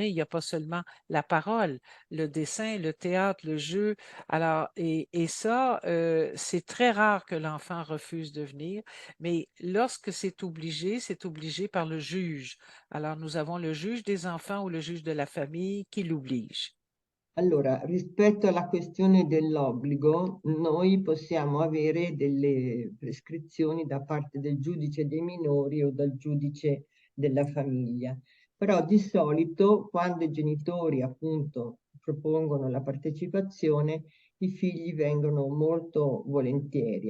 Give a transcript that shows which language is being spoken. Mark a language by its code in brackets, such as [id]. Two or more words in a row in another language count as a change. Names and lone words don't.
[fr] Il n'y a pas seulement la parole, le dessin, le théâtre, le jeu. Alors, et ça, c'est très rare que l'enfant refuse de venir, mais lorsque c'est obligé par le juge. Alors, nous avons le juge des enfants ou le juge de la famille qui l'oblige. [it] Allora, rispetto alla questione dell'obbligo, noi possiamo avere delle prescrizioni da parte del giudice dei minori o dal giudice della famiglia. Però di solito quando i genitori appunto propongono la partecipazione, i figli vengono molto volentieri.